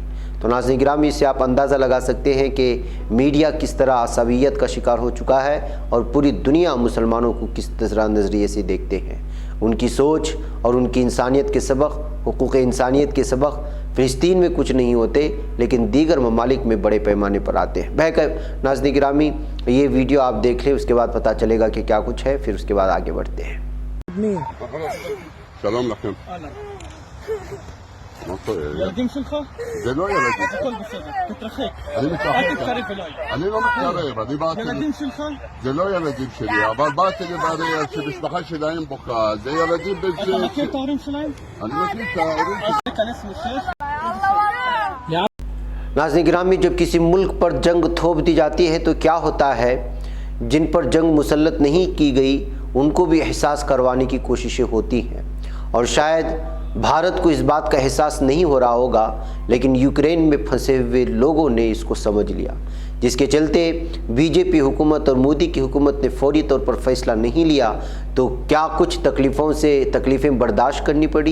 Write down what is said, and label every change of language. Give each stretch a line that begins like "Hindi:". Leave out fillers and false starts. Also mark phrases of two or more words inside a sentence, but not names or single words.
Urdu: تو ناظرین گرامی اس سے آپ اندازہ لگا سکتے ہیں کہ میڈیا کس طرح عصبیت کا شکار ہو چکا ہے، اور پوری دنیا مسلمانوں کو کس طرح نظریے سے دیکھتے ہیں۔ ان کی سوچ اور ان کی انسانیت کے سبق، حقوق انسانیت کے سبق فلسطین میں کچھ نہیں ہوتے، لیکن دیگر ممالک میں بڑے پیمانے پر آتے ہیں۔ بہرکیف ناظرین گرامی یہ ویڈیو آپ دیکھ لیں، اس کے بعد پتہ چلے گا کہ کیا کچھ ہے، پھر اس کے بعد آگے بڑھتے ہیں۔
Hebrew: שלום לכם. מה קורה? ילדים שלך? זה לא ילדים. הכל בסדר, תתרחק. אני אל מתרחק. תתקרב אליי. אני לא מתקרב, אני באתי... ילדים שלך? זה לא ילדים שלי, אבל באתי לברר שמשפחה שלהם בוכה, זה ילדים בן אתה מכיר את ההורים שלהם? אני מכיר את ההורים אז תיכנס לשש.
Urdu: ناظرین گرامی جب کسی ملک پر جنگ تھوپ دی جاتی ہے تو کیا ہوتا ہے، جن پر جنگ مسلط نہیں کی گئی ان کو بھی احساس کروانے کی کوششیں ہوتی ہیں، اور شاید بھارت کو اس بات کا احساس نہیں ہو رہا ہوگا، لیکن یوکرین میں پھنسے ہوئے لوگوں نے اس کو سمجھ لیا، جس کے چلتے بی جے پی حکومت اور مودی کی حکومت نے فوری طور پر فیصلہ نہیں لیا تو کیا کچھ تکلیفیں برداشت کرنی پڑی۔